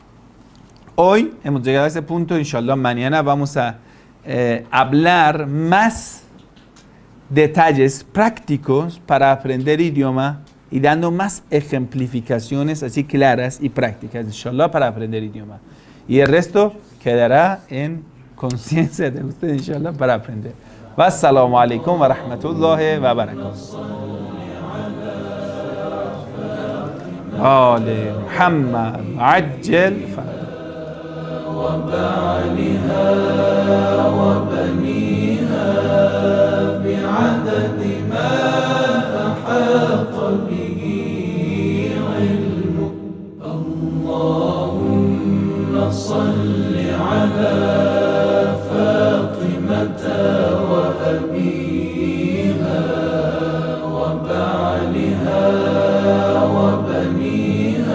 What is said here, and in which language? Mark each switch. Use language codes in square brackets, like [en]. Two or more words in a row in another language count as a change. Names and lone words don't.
[es] Hoy hemos llegado a ese punto, inshallah, mañana vamos a hablar más detalles prácticos para aprender idioma y dando más ejemplificaciones así claras y prácticas, inshallah, para aprender idioma. Y el resto quedará en conciencia de usted, inshallah, para aprender. [ar] والسلام عليكم ورحمة الله وبركاته. آل محمد عجل وبعلها وبنيها بعدد ما أحاط به علمك اللهم صل على فاطمة وأبيها وبعلها وبنيها